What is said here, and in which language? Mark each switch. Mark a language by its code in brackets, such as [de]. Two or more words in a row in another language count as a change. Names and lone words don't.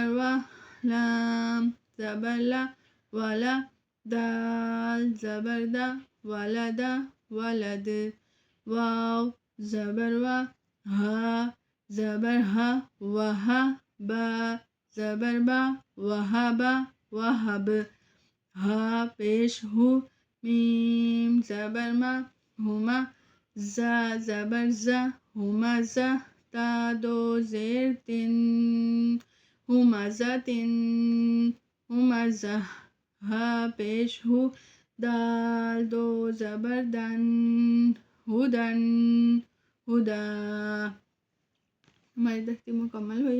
[ur] و لام زبر لا ولا دال زبر دا ولدا ولد واو زبر و ہا زبر ہا وہا با زبر با وہبا وہب ہا پیش ہو میم زبر ما ہما زا زبر زا ہما زا تا دو زیر تن ہمزتن ہمزہ ہا پیش ہو دال دو زبر دن ہدن ہدا ہماری تختی مکمل ہوئی.